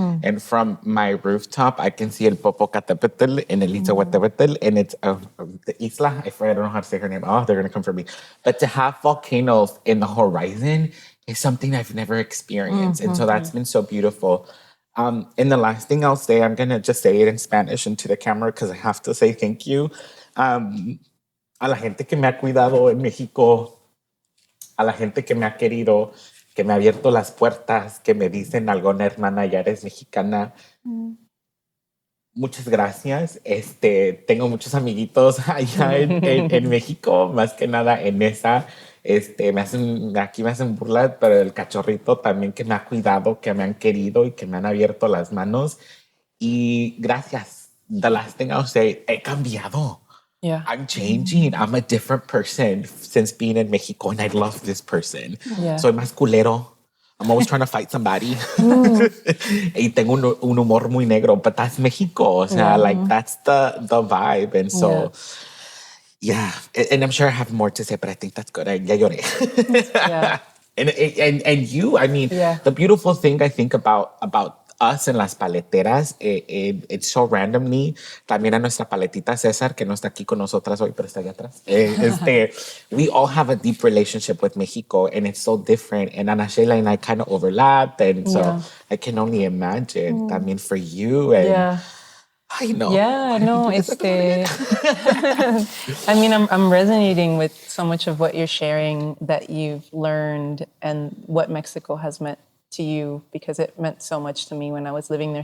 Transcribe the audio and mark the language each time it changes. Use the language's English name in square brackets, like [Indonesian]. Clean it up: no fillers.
[English] And from my rooftop, I can see El Popocatépetl and El Iztahuatépetl, and it's the isla. I don't know how to say her name. Oh, they're going to come for me. But to have volcanoes in the horizon is something I've never experienced. And so that's been so beautiful. And the last thing I'll say, I'm going to just say it in Spanish into the camera because I have to say thank you. [Spanish] A la gente que me ha cuidado en México, a la gente que me ha querido, que me ha abierto las puertas, que me dicen, alguna hermana, ya eres mexicana. Muchas gracias. Tengo muchos amiguitos allá en México, más que nada en esa. Aquí me hacen burla, pero el cachorrito también que me ha cuidado, que me han querido y que me han abierto las manos. Y gracias. [English] The last thing I'll say, [Spanish] he cambiado. [English] Yeah. I'm changing. I'm a different person since being in Mexico, and I love this person. Yeah. [Spanish] Soy más culero. [English] I'm always trying to fight somebody. [Spanish] Y tengo un humor muy negro, [English] but that's Mexico. [Spanish] O sea, [English] like, that's the vibe. And so, yeah. And I'm sure I have more to say, but I think that's good. [Spanish] Ya lloré. Yeah. [English] And you, I mean, the beautiful thing I think about us en Las Paleteras, it's so randomly, [Spanish] también a nuestra paletita César, que no está aquí con nosotras hoy, pero está allá atrás. [English] We all have a deep relationship with Mexico, and it's so different. And Ana Sheila and I kind of overlap, and so I can only imagine, también for you. And I know. Yeah, no, I mean, I'm resonating with so much of what you're sharing that you've learned and what Mexico has meant to you, because it meant so much to me when I was living there.